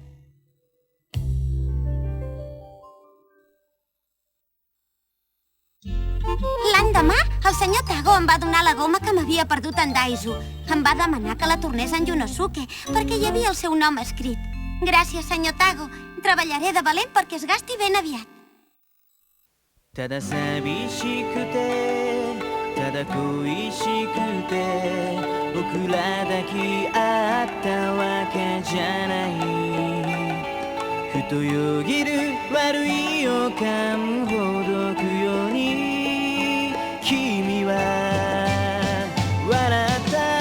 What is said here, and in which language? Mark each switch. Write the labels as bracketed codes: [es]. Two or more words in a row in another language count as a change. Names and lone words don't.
[ca] L'endemà, el senyor Tago em va donar la goma que m'havia perdut en Daizu. Em va demanar que la tornés en Yunosuke, perquè hi havia el seu nom escrit. Gràcies, senyor Tago. Treballaré de valent perquè es gasti ben aviat. [ja] ただ寂しくてただ恋しくて僕ら抱き合ったわけじゃないふとよぎる悪い予感ほどくように君は笑った